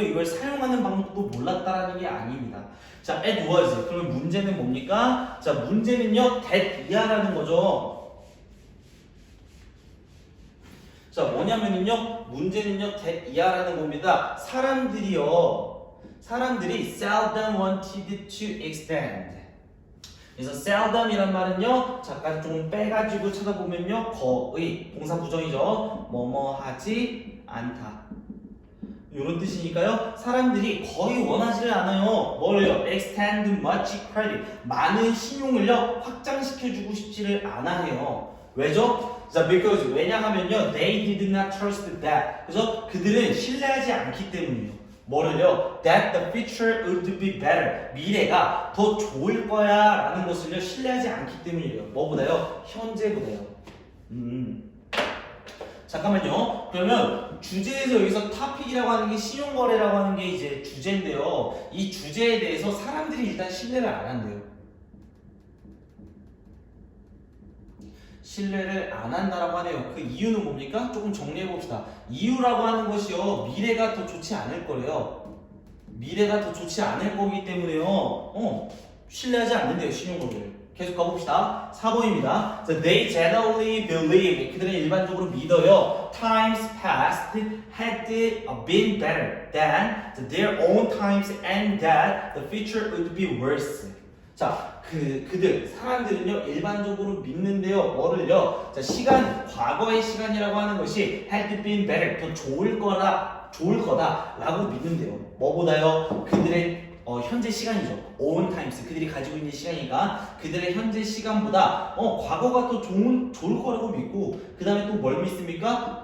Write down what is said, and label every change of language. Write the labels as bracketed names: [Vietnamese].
[Korean] 이걸 사용하는 방법도 몰랐다라는 게 아닙니다. 자, [English] it was. [Korean] 그러면 문제는 뭡니까? 자, 문제는요 that 이하라는 거죠. 자, 뭐냐면은요, 문제는요, that 이하라는 겁니다. 사람들이요, 사람들이 [English] seldom wanted to extend. [Korean] 그래서 seldom이란 말은요, 잠깐 좀 빼가지고 찾아보면요, 거의 동사 부정이죠. 뭐뭐 하지 않다. 이런 뜻이니까요. 사람들이 거의 원하지를 않아요. 뭐를요? [English] extend much credit. [Korean] 많은 신용을요, 확장시켜주고 싶지를 않아해요. 왜죠? [English] 자, because [Korean] 왜냐하면요, [English] they did not trust that. [Korean] 그래서 그들은 신뢰하지 않기 때문이에요. 뭐를요? [English] That the future would be better. [Korean] 미래가 더 좋을 거야 라는 것을요, 신뢰하지 않기 때문이에요. 뭐보다요? 현재보다요. 잠깐만요. 그러면 주제에서 여기서 topic이라고 하는 게 신용거래라고 하는 게 이제 주제인데요. 이 주제에 대해서 사람들이 일단 신뢰를 안 한대요. 신뢰를 안 한다라고 하네요. 그 이유는 뭡니까? 조금 정리해 봅시다. 이유라고 하는 것이요, 미래가 더 좋지 않을 거래요. 미래가 더 좋지 않을 거기 때문에요. 신뢰하지 않는데요, 신용거래를. 계속 가봅시다. 4번입니다. [English] So they generally believe. [Korean] 그들은 일반적으로 믿어요. [English] Times past had been better than their own times and that the future would be worse. [Korean] 자, 그들, 사람들은요, 일반적으로 믿는데요, 뭐를요? 자, 과거의 시간이라고 하는 것이 [English] had been better, [Korean] 더 좋을 거다라고 믿는데요. 뭐보다요? 그들의 현재 시간이죠. [English] own times, [Korean] 그들이 가지고 있는 시간이니까 그들의 현재 시간보다 과거가 더 좋을 거라고 믿고, 그 다음에 또 뭘 믿습니까?